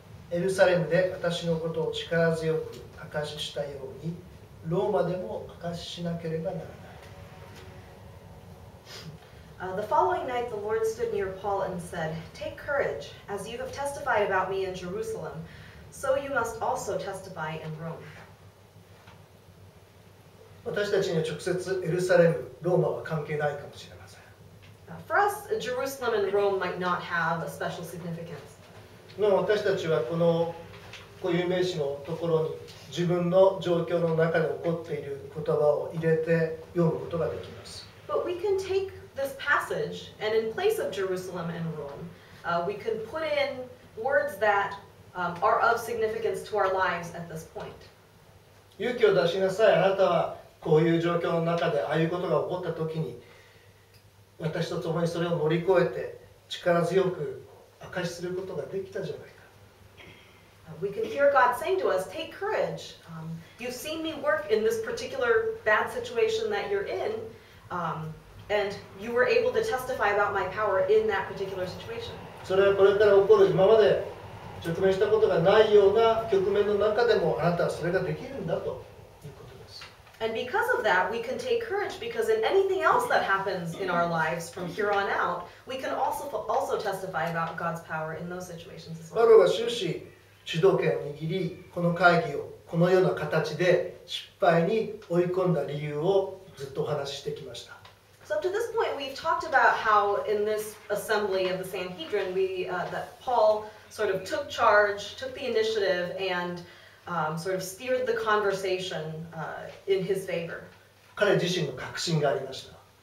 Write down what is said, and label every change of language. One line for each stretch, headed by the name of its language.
Japanese: エルサレムで私のことを力強く証ししたように、ローマでも証ししなければならない。
English: The following night, the Lord stood near Paul and said, "Take courage, as you have testified about me in Jerusalem, so you must also testify in Rome."
Japanese: 私たちには直接エルサレム、ローマは関係ないかもしれません。
English: For us, Jerusalem and Rome might not have a special significance.
Japanese: 私たちはこの固有名詞のところに自分の状況の中で起こっている言葉を入れて読むことができます。
English: But we can take this passage and in place of Jerusalem and Rome, we can put in words that are of significance to our lives at this point.
Japanese: 勇気を出しなさい。あなたはこういう状況の中でああいうことが起こった時に私と共にそれを乗り越えて力強く証しすることができたじゃないか。
English: We can hear God saying to us, take courage. You've seen me work in this particular bad situation that you're in, and you were able to testify about my power in that particular situation.
Japanese: それはこれから起こる今まで直面したことがないような局面の中でもあなたはそれができるんだということです。
English: And because of that, we can take courage because in anything else that happens in our lives from here on out, we can also testify about God's power in those situations as
Japanese: パ
English: well.
Japanese: ウロが終始主導権を握り、この会議をこのような形で失敗に追い込んだ理由をずっとお話ししてきました。
English: So up to this point, we've talked about how in this assembly of the Sanhedrin, that Paul sort of took charge, took the initiative, and sort of steered the conversation in his favor.
Japanese: 彼自身の確信がありました。